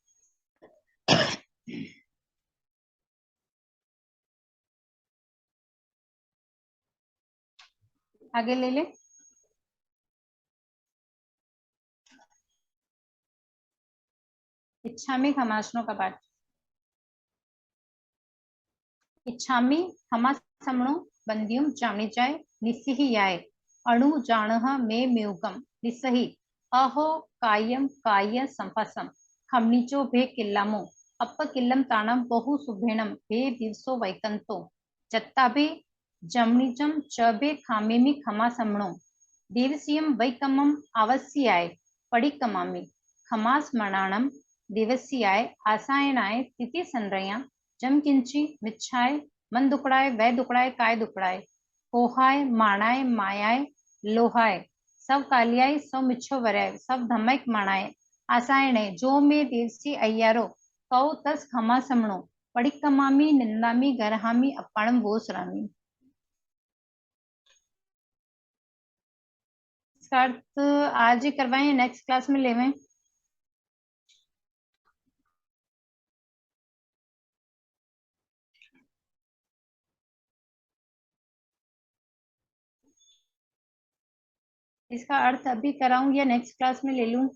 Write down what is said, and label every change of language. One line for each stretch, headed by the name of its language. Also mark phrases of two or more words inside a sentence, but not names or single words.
Hindi: आगे ले ले। इच्छामी खमासनों का पाठ।
Prakrit languages: इच्छामी खमा समणो बंदियुम जानी जाय निस्सिहि याय अणु जाणह मे म्युगम निस्सहि अहो कायम काय संपसम खमनीचो भे किल्लामो अप्प किल्लम ताणम बहु सुभेणम भे दिवसो वैकंतो जत्ताभे जमनीचम च भे खामेमि खमा समणो देवसियम वैकमम आवस्याय पडिकमामि खमास मणाणम दिवस्याय आसायनाय तिथि संरया जम किंची मिच्छाय मन दुकड़ाए वह दुकड़ाए काय दुकड़ाए कोहाय माणाय मायाय लोहाय सब कालियाय सब मिच्छो वराय सब धमक माणाय आसायणे जो में देवसी अय्यारो कौ तस खमा समणो पडिकमामी निंदामी गरहामी अपाणम वोसरामी।
Hindi: इसका अर्थ आज ही करवाएं,
English: next class
Hindi: में लेवें। इसका अर्थ अभी कराऊं या
English: next class
Hindi: में ले लूं?